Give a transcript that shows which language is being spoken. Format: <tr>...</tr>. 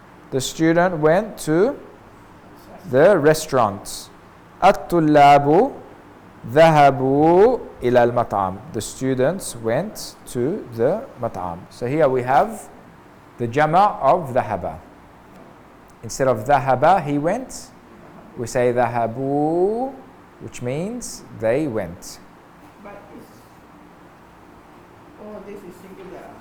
<en>The student went to the restaurant.</en> <ar>الطلاب ذهبوا إلى المطعم.</ar> <en>The students went to the مطعم. So here we have the jama of ذهب. Instead of ذهب, he went, we say ذهبوا, which means they went. But it's, oh, this is singular.</en>